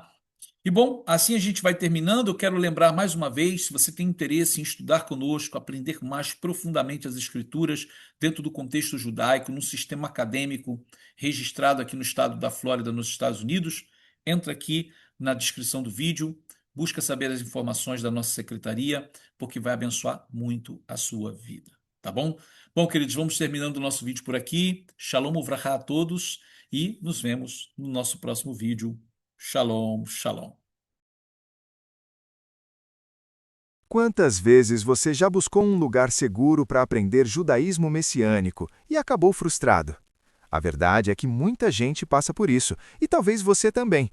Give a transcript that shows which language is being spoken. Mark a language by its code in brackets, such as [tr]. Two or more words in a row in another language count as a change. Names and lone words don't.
[pt] E bom, assim a gente vai terminando. Eu quero lembrar mais uma vez, se você tem interesse em estudar conosco, aprender mais profundamente as Escrituras dentro do contexto judaico, num sistema acadêmico registrado aqui no estado da Flórida, nos Estados Unidos, entra aqui na descrição do vídeo, busca saber as informações da nossa secretaria, porque vai abençoar muito a sua vida, tá bom? Bom, queridos, vamos terminando o nosso vídeo por aqui. [he] שלום וברכה [pt] a todos e nos vemos no nosso próximo vídeo. [he] שלום, שלום. [pt] Quantas vezes você já buscou um lugar seguro para aprender judaísmo messiânico e acabou frustrado? A verdade é que muita gente passa por isso, e talvez você também.